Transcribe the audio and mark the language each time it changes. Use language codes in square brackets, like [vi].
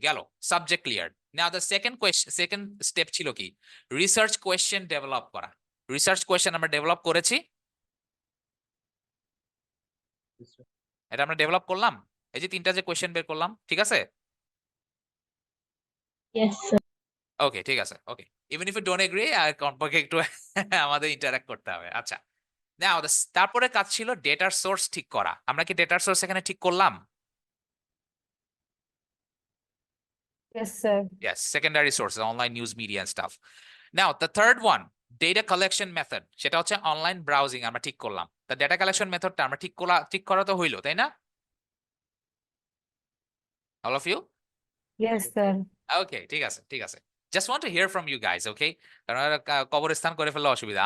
[en] গেল subject cleared. Now the second step [bn] ছিল কি? Research question develop করা. Research question আমরা develop করেছি। [en] Yes, sir. [bn] এটা আমরা ডেভেলপ করলাম। এই যে তিনটা যে কোয়েশ্চেন বের করলাম, ঠিক আছে? [en] Yes, sir. [bn] ওকে, ঠিক আছে। ওকে, [en] even if you don't agree [bn] আর কমপক্ষে একটু আমাদের ইন্টারঅ্যাক্ট করতে হবে। আচ্ছা, নাও তারপরে কাজ ছিল ডেটার সোর্স ঠিক করা। আমরা কি ডেটার সোর্স এখানে ঠিক করলাম? [en] Yes, sir. Yes, secondary sources, online news media and stuff. Now the third one, data collection method, [bn] সেটা হচ্ছে অনলাইন ব্রাউজিং আমরা ঠিক করলাম। তা ডেটা কালেকশন মেথডটা আমরা ঠিক করা তো হইলো, তাই না? [en] All of you? Yes, sir. [bn] ওকে, ঠিক আছে, ঠিক আছে। [en] Just want to hear from you guys, okay? [bn] কারণ ওরা কবরস্থান করে ফেললে অসুবিধা।